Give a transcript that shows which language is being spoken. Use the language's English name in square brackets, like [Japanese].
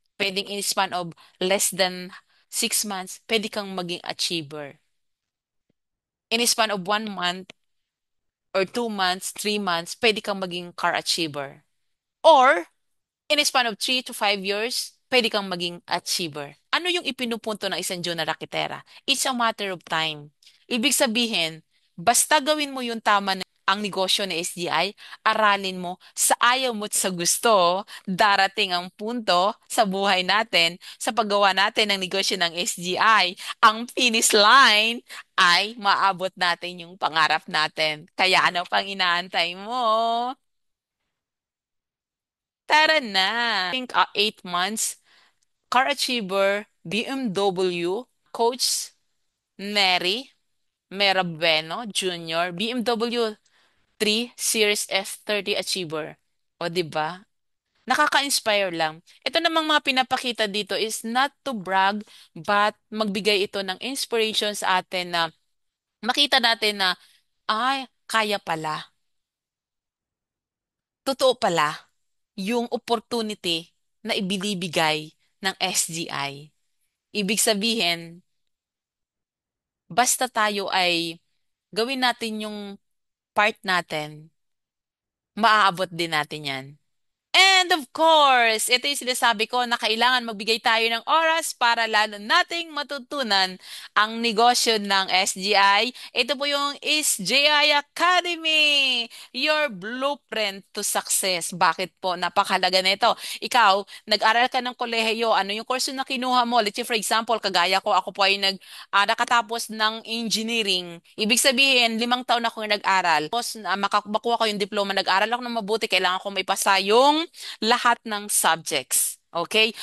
[Filipino] Pwedeng [English] in a span of less than 6 months, [Filipino] pwede kang maging [English] achiever. In a span of 1 month or 2 months, 3 months, [Filipino] pwede kang maging [English] car achiever. Or, In a span of 3 to 5 years, [Filipino] pwede kang maging [English] achiever. [Filipino] Ano yung ipinupunto ng isang Jonah Rakitera? [English] It's a matter of time. [Filipino] Ibig sabihin, basta gawin mo yung tama na ang negosyo ng SGI, aralin mo sa ayaw mo at sa gusto, darating ang punto sa buhay natin, sa paggawa natin ng negosyo ng SGI, ang finish line ay maabot natin yung pangarap natin. Kaya ano pang inaantay mo? Tara na! [English] I think 8 months, Car Achiever, BMW, Coach Neri, Merabeno Jr., BMW 3 Series F30 Achiever. [Filipino] O, di ba? Nakaka-inspire lang. Ito namang mga pinapakita dito is [English] not to brag, [Filipino] but magbigay ito ng inspiration sa atin na makita natin na, ay, kaya pala. Totoo pala yung opportunity na ibinibigay ng SGI. Ibig sabihin, basta tayo ay gawin natin yung part natin, maaabot din natin yan. [English] And of course, [Filipino] ito yung sinasabi ko na kailangan magbigay tayo ng oras para lalo nating matutunan ang negosyo ng SGI. Ito po yung SGI Academy, [English] your blueprint to success. [Filipino] Bakit po? Napakalaga nito. Ikaw, nag-aral ka ng kolehiyo, ano yung course na kinuha mo? [English] Let's say for example, [Filipino] kagaya ko, ako po ay nakatapos ng engineering. Ibig sabihin, 5 taon ako nag-aral. Tapos, makuha ko yung diploma, nag-aral ako ng mabuti, kailangan ko may pasa yung lahat ng subjects. Okay?